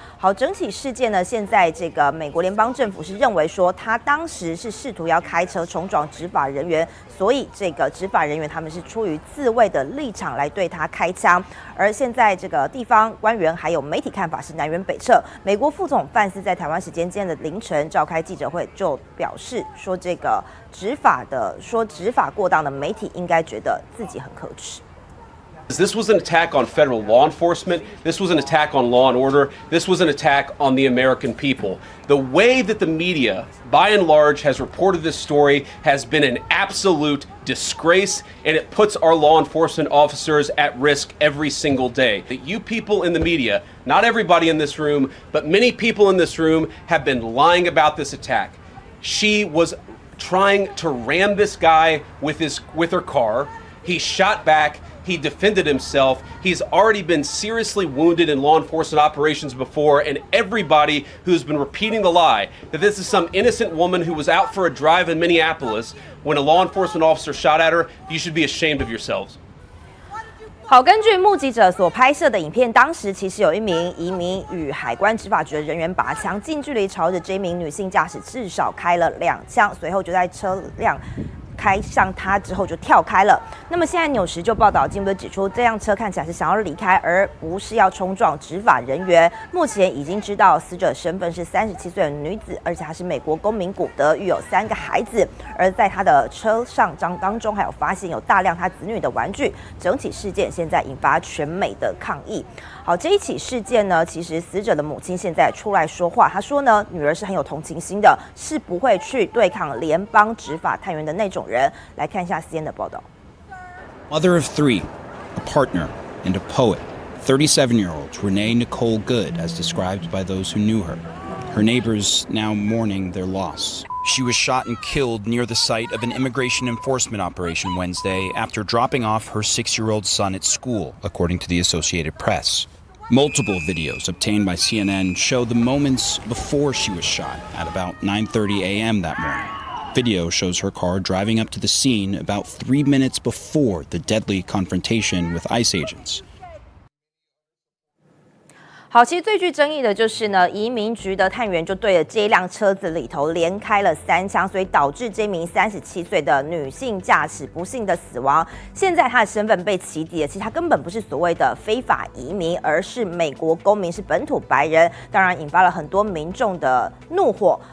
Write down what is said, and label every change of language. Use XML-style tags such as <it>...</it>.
<zh>好，整体事件呢，现在这个美国联邦政府是认为说，他当时是试图要开车冲撞执法人员，所以这个执法人员他们是出于自卫的立场来对他开枪。而现在这个地方官员还有媒体看法是南辕北辙。美国副总统范斯在台湾时间今天的凌晨召开记者会，就表示说，这个执法过当的媒体应该觉得自己很可耻。</zh> <en>This was an attack on federal law enforcement. This was an attack on law and order. This was an attack on the American people. The way that the media, by and large, has reported this story has been an absolute disgrace, and it puts our law enforcement officers at risk every single day. That you people in the media, not everybody in this room, but many people in this room have been lying about this attack. She was trying to ram this guy with her car. He shot back. He defended himself. He's already been seriously wounded in law enforcement operations before, and everybody who's been repeating the lie that this is some innocent woman who was out for a drive in Minneapolis when a law enforcement officer shot at her, you should be ashamed of yourselves.</en> <zh>好，根据目击者所拍摄的影片，当时其实有一名移民与海关执法局的人员拔枪，近距离朝着这名女性驾驶至少开了2枪，随后就在车辆开向他之后就跳开了。那么现在纽时就报道，进一步指出，这辆车看起来是想要离开，而不是要冲撞执法人员。目前已经知道死者身份是37岁的女子，而且她是美国公民古德，育有3个孩子。而在她的车上当中，还有发现有大量她子女的玩具。整起事件现在引发全美的抗议。好，这一起事件呢，其实死者的母亲现在出来说话，她说呢，女儿是很有同情心的，是不会去对抗联邦执法探员的那种人。来看一下 CNN 的报道。</zh> <en>Mother of 3, a partner, and a poet, 37-year-old Renee Nicole Good, as described by those who knew her. Her neighbors now mourning their loss. She was shot and killed near the site of an immigration enforcement operation Wednesday after dropping off her 6-year-old son at school, according to the Associated Press. Multiple videos obtained by CNN show the moments before she was shot at about 9:30 a.m. that morning. Video shows her car driving up to the scene about 3 minutes before the deadly confrontation with ICE agents.</en> <zh>好，其实最具争议的就是呢，移民局的探员就对着这一辆车子里头连开了3枪，所以导致这名37岁的女性驾驶不幸的死亡。现在她的身份被起底了，其实她根本不是所谓的非法移民，而是美国公民，是本土白人，当然引发了很多民众的怒火。</zh>